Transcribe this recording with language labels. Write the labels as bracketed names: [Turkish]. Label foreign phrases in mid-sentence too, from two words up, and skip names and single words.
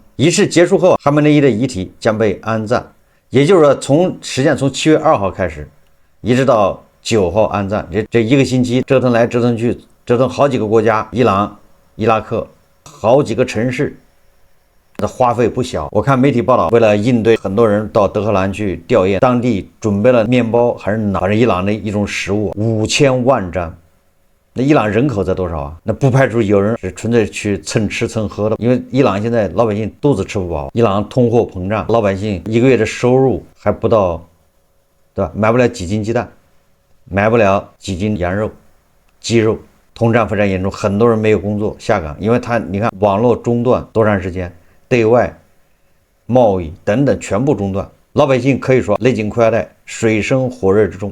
[Chinese] 儀式結束後，哈梅內伊的遺體將被安葬，也就是說實際上從7月2號開始一直到9號安葬，這一個星期折騰來折騰去，折騰好幾個國家，伊朗、伊拉克好幾個城市的花費不小。我看媒體報道，為了應對很多人到德黑蘭去弔唁，當地準備了麵包還是哪，伊朗的一種食物5000萬張。那伊朗人口在多少啊？那不排除有人是純粹去蹭吃蹭喝的，因為伊朗現在老百姓肚子吃不飽，伊朗通貨膨脹，老百姓一個月的收入還不到，對吧？買不了幾斤雞蛋，買不了幾斤羊肉、雞肉，通脹非常嚴重，很多人沒有工作下崗，因為你看網絡中斷多長時間，對外貿易等等全部中斷，老百姓可以說勒緊褲腰帶，水深火熱之中。